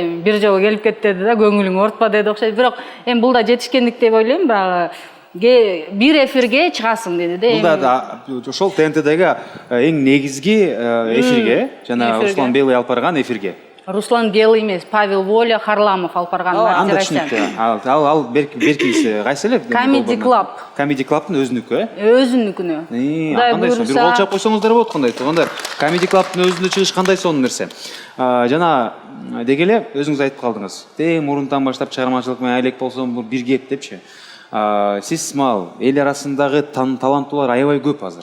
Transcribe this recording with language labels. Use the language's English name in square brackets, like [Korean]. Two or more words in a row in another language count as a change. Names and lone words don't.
[Kyrgyz] Бир жолу келип кетти да, көңүлүң ортпа деди окшойт. Бирок эми бул да жетишкендик деп ойлойм, бирок бир эфирге чыгасың деди да. Бул да ошол ТНТдеги эң негизги эфирге, жана Руслан Белый алып барган эфирге. Руслан Белый эмес, Павел Воля, Харламов алып барган. Анда түшүнүктүү. Ал беркиси кайсы эле? Comedy Club. Comedy Club'тын өзүнүкү, Өзүнүкүнө. Кандай сонун, бир кол чап койсоңуздар болот кандай туугандар. Comedy Club'тын өзүндө чыгыш кандай сонун нерсе. Жана деги эле өзүңүз айтып калдыңыз. Мурунтан баштап чыгармачылык менен айлек болсом бул бир кеп депчи. Сиз мал эл арасындагы таланттуулар аябай көп азыр.